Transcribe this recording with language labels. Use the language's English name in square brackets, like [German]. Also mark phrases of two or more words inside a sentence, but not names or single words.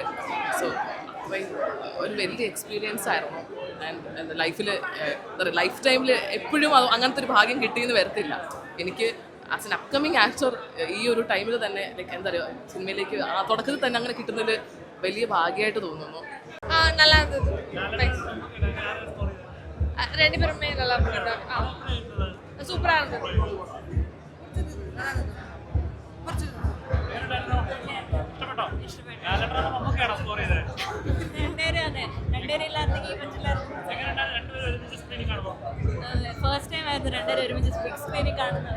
[Malayalam] സോ അത്രയും ഒരു വലിയ എക്സ്പീരിയൻസ് ആയിരുന്നു. ആൻഡ് ലൈഫിൽ [English] life time [Malayalam] എപ്പോഴും അങ്ങനത്തെ ഒരു ഭാഗ്യം കിട്ടിയെന്ന് വരത്തില്ല. എനിക്ക് [English] as an upcoming actor [Malayalam] ഈ ഒരു ടൈമിൽ തന്നെ ലൈക്ക് എന്താ പറയുക, സിനിമയിലേക്ക് ആ തുടക്കത്തിൽ തന്നെ അങ്ങനെ കിട്ടുന്നതിൽ വലിയ ഭാഗ്യമായിട്ട് തോന്നുന്നു. [Tamil] நல்லா இருந்தது. ரெண்டு பேருமே நல்லா பண்ணிருந்தாங்க. [Malayalam] സൂപ്പറായിരുന്നു. [English] first time [Malayalam] ആയിരുന്നു രണ്ടുപേരും ഒരുമിച്ച് [English] big screen [Malayalam] കാണുന്നത്.